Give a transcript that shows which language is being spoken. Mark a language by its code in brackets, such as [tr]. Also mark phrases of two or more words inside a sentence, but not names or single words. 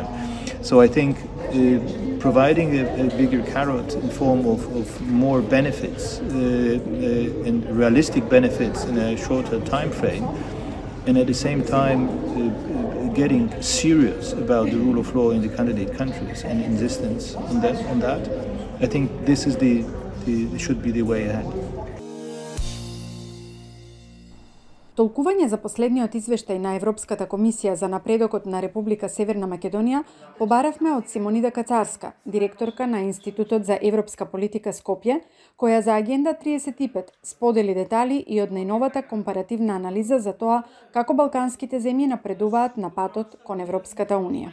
[en] So I think providing a bigger carrot in form of more benefits and realistic benefits in a shorter time frame, and at the same time getting serious about the rule of law in the candidate countries and insistence on that, I think this is should be the way ahead. [mk] Толкување за последниот извештај на Европската комисија за напредокот на Република Северна Македонија побаравме од Симонида Кацарска, директорка на Институтот за европска политика Скопје, која за Агенда 35 сподели детали и од најновата компаративна анализа за тоа како балканските земји напредуваат на патот кон Европската Унија.